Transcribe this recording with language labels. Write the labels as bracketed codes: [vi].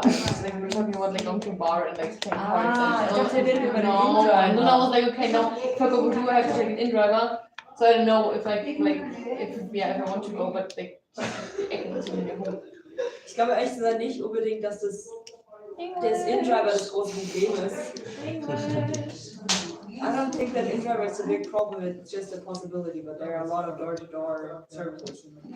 [en] I was just like, we're talking about like going to a bar and like playing cards. I thought you did it with an No, in-driver. I was like, okay, no, if I go with you, I have to take an in driver. So I don't know if if I want to go, but like, I can listen in your home. [de] Ich glaube ehrlich gesagt nicht unbedingt, dass das In-Driver das große Problem ist. [en] I don't think that in-driver is a big problem, it's just a possibility, but there are a lot of door-to-door services.